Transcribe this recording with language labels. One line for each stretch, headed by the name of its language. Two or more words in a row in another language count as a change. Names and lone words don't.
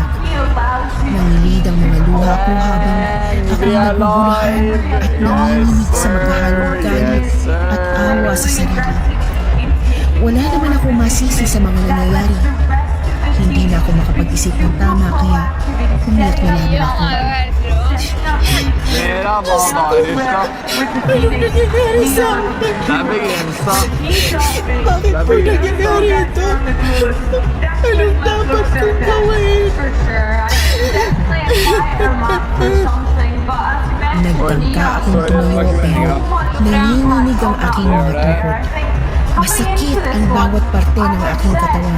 Filipino: Nangilid ang mga luha ko habang ako naguguluhan at nanginginig sa maghahalong galit at awa sa sarili. Wala naman ako masisi sa mga nangyayari. Hindi na ako makapag-isip ng tama kaya umiyak na lamang ako.
Swedish: Mera barbariskt.
Filipino: Anong nangyayari sa akin?
Swedish: Det är begränsat.
Filipino: Bakit po nangyayari ito? Anong dapat kong gawin? Nagtangka akong tumayo pero nanginginig ang aking mga tuhod. Masakit ang bawat parte ng aking katawan.